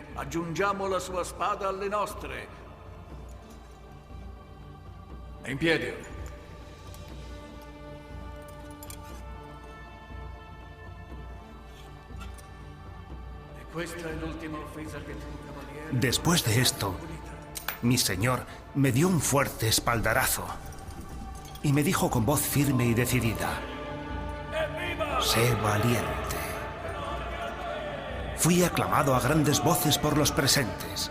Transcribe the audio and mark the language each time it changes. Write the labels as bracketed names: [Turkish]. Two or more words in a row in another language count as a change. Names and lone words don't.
[Italian] Aggiungiamo la sua spada alle nostre. E in piedi. E questa è l'ultima offesa che tu, cavaliere... [Spanish] Después de esto, mi señor me dio un fuerte espaldarazo y me dijo con voz firme y decidida: sé valiente. Fui aclamado a grandes voces por los presentes.